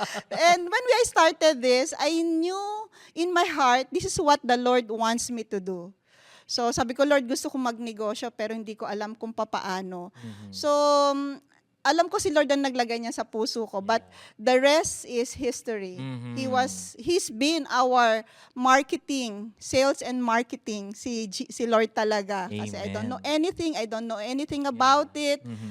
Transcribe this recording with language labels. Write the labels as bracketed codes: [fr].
[en] And when I started this, I knew in my heart, this is what the Lord wants me to do. [tl] So sabi ko, Lord, gusto ko magnegosyo pero hindi ko alam kung papaano. So alam ko si Lord ang naglagay niya sa puso ko, [en] but the rest is history. He's been our sales and marketing, [tl] si Lord talaga. [en] Kasi I don't know anything about it.